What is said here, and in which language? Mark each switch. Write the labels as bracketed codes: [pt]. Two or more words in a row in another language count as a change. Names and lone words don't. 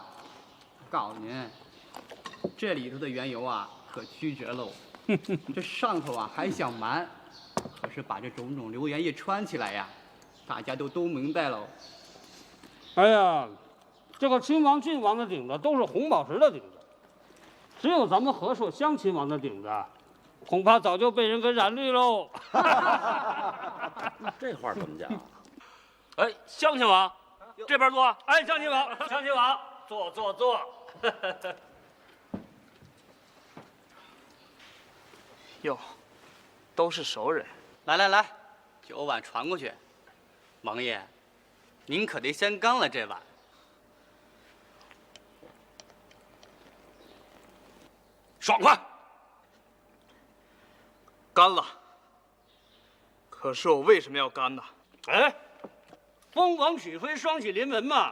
[zh] 我告诉您，这里头的缘由啊，可曲折喽。这上头啊还想瞒，可是是把这种种流言一傳起來呀，大家都明白了。哎呀，這個親王、郡王的頂子都是紅寶石的頂子，只有咱們和碩鄉親王的頂子，恐怕早就被人給染綠嘍。這話怎麼講？哎，鄉親王，這邊坐。哎，鄉親王，鄉親王，坐。喲，都是熟人。來，酒碗傳過去。王爺，您可得先乾了這碗。爽快！干了。可是我為什麼要干呢？哎，封王許妃雙喜臨門嘛。